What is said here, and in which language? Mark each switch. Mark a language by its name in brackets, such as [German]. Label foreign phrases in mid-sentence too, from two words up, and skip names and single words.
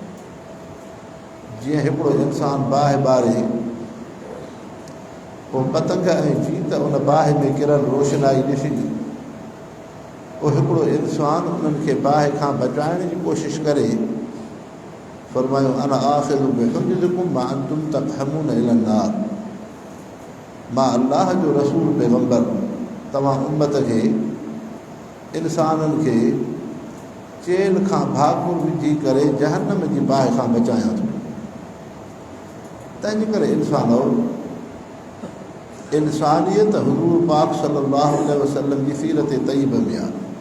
[Sindhi] जीअं हिकिड़ो इंसानु बाहि ॿारे पोइ पतंग ऐं चीत उन बाहि में किरल रोशनाई ॾिसी पोइ हिकिड़ो इंसानु उन्हनि खे बाहि खां बचाइण जी कोशिशि करे, फरमायो [Arabic] أنا آخذ بحجزكم ما أنتم تقحمون إلى النار, [Sindhi] मां अल्लाह जो रसूल पैगम्बर तव्हां उम्मत खे इंसाननि खे चेल खां भाकुर विझी करे जहन्नम जी बाहि खां बचायां थो। तंहिंजे करे इंसानियत हुज़ूर पाक [Arabic] صلى الله عليه وسلم [Sindhi] जी सीरत तइब में आहे।